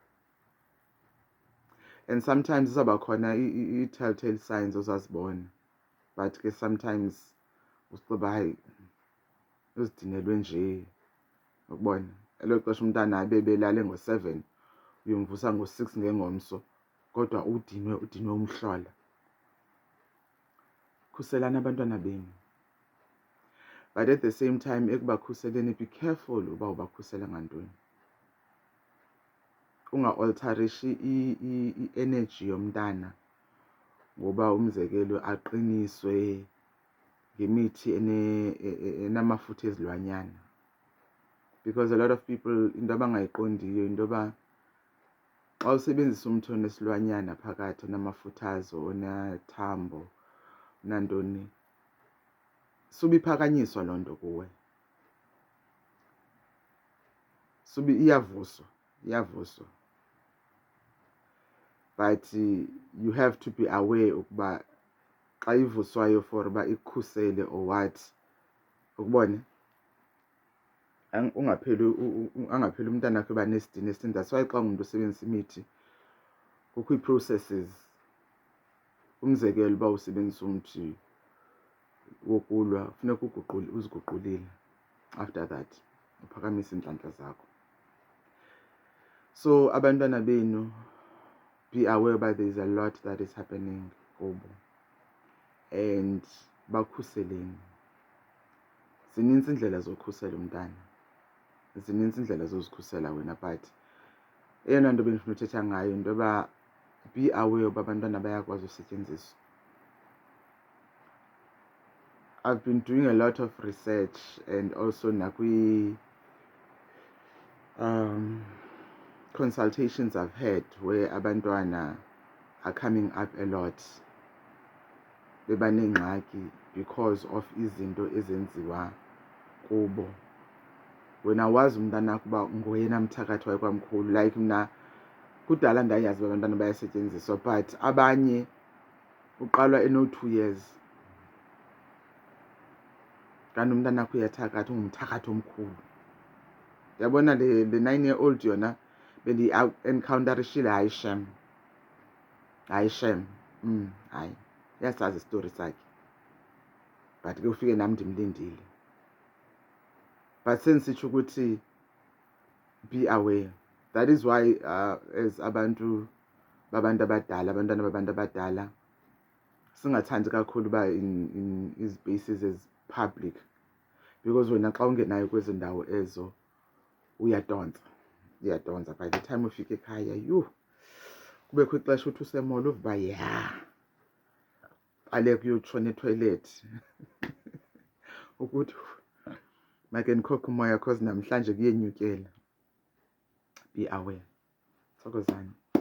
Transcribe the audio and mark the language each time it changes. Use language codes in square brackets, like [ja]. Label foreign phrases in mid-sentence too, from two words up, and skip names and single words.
[en] And sometimes [xh] izawuba khona i- [en] telltale signs [xh] ozazibona, but ke sometimes usixuba hayi uzidinelwe nje, ukubona. Elo xesha umntana abe belale ngo-7 uyomvusa ngo-6 ngengomso, kodwa udinwe umhlola. Khuselani abantwana benu. [en] But at the same time, ekubakhuseleni, be careful [xh] uba ubakhusela ngantoni. Unga-alterishi i-energy yomntana ngoba umzekelo aqiniswe ngemithi enamafutha ezilwanyana. [en] Because a lot of people [xh] into abangayiqondiyo into yoba xa usebenzisa umthi onesilwanyana phakathi, onamafutha azo, onathambo, nantoni, suba iphakanyiswa loo nto kuwe. Suba iyavuswa. [en] But you have to be aware [xh] ukuba xa ivuswayo [en] for [xh] uba ikukhusele [en] or what, [xh] ukubone. Angapheli umntana wakho eba nesidini esinye. [en] That's why [xh] xa ungumntu usebenzisa imithi kukho ii-processes. Umzekelo uba usebenzisa umthi wokulwa, funeka uziguqulile. [en] After that [xh] uphakamise iintlantla zakho. So abantwana benu, [en] be aware that there is a lot that is happening [xh] kubo, and bakhuseleni. Zinintsi iindlela zokhusela umntana. zininzi indlela zozikhusela wena, but eyona nto bendifuna uthetha ngayo into yoba [en] be aware [xh] uba abantwana bayakwazi usetyenziswa. [en] I've been doing a lot of research and also consultations I've had where abantwana are coming up a lot [xh] bebanengxaki because [en] of [xh] izinto ezenziwa kubo. Wena wazi umntanakho uba ngoyena mthakathi wayekwamkhulu. Like mna kudala ndayazi uba abantwana bayasetyenziswa, but abanye uqalwa eno-2 years kanti umntanakho uyathakatha, ungumthakathi omkhulu. Yabona le 9-year-old yona bendi-encounterishile, hayi shem, hayi yasazi isitori sakhe, but ke ufike nam ndimlindile. But sensitsho ukuthi [en] be aware. That is why as [xh] abantwana babantu abadala singathandi kakhulu uba [en] in spaces as public, [xh] because wena xa ungenayo kwezi ndawo ezo uyadonsa. [en] By the time [xh] ufika ekhaya kubekho ixesha uthi usemola uvuba baleka uyotshona etoilet ukuthi [en] make ndikhokhe [xh] umoya cause namhlanje kuyenyukela. [en] Be aware. Thokozani.